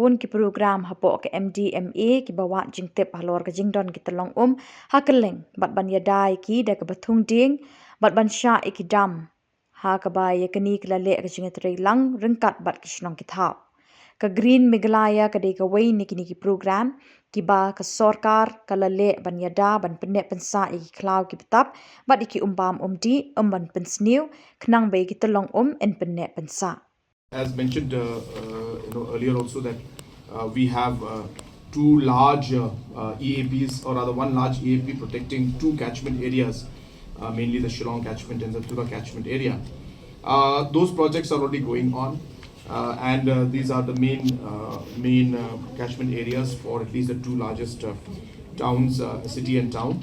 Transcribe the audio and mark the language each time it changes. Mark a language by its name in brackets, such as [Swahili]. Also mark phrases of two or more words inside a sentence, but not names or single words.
[Khasi] bun ki program hapo ke MDMA ki bawa jing tip halor kajing don ki Tyllong hakeleng bat ban yadai ki da ke bathung ding bat ban sha iki dam ha kabaya kani klale ka jinga lang rengkat bat kishnong kithau ka green Meghalaya ka de ka wei niki program kiba ka sorkar kalale ban yada ban Pynneh Pynsah iki klau ki betap bat iki umbam umdi ban pensniu knang bei ki Tyllong en Pynneh Pynsah. [English] As mentioned earlier also that we have two large EAPs, or rather one large EAP protecting two catchment areas, mainly the Shillong catchment and the Tyllong catchment area. Those projects are already going on, and these are the main catchment areas for at least the two largest towns, city and town.